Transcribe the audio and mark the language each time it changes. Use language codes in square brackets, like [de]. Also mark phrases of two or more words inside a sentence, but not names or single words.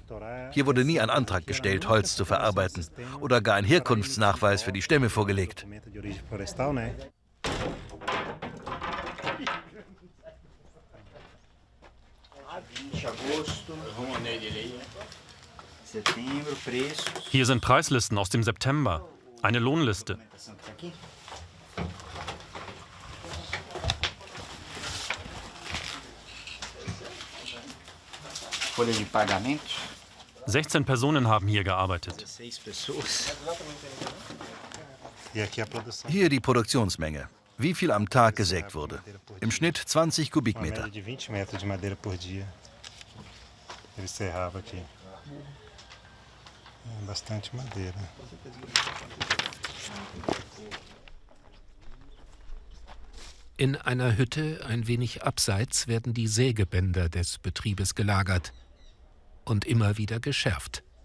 [de] Hier wurde nie ein Antrag gestellt, Holz zu verarbeiten oder gar ein Herkunftsnachweis für die Stämme vorgelegt. Hier sind Preislisten aus dem September, eine Lohnliste. [pt] Folha de pagamento. [de] 16 Personen haben hier gearbeitet. Hier die Produktionsmenge. Wie viel am Tag gesägt wurde. Im Schnitt 20 Kubikmeter. In einer Hütte, ein wenig abseits, werden die Sägebänder des Betriebes gelagert und immer wieder geschärft.